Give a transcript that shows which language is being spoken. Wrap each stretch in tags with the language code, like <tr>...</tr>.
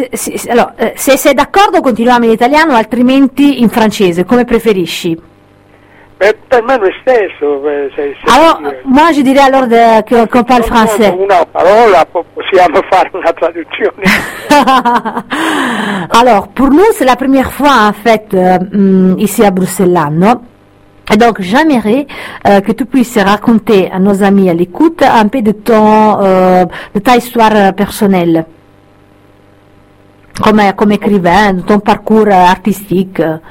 <it>Se sei d'accordo continuiamo in italiano, altrimenti in francese, come preferisci? Per me lo stesso.</it> <fr>Moi je dirais alors que on parle français.</fr> <it>Una parola, possiamo fare una traduzione.</it> <fr>Alors, pour nous, c'est la première fois en fait ici à Bruxelles, non? Et donc, j'aimerais que tu puisses raconter à nos amis à l'écoute un peu de ton de ta histoire personnelle. Comme écrivain, ton parcours artistique.</fr>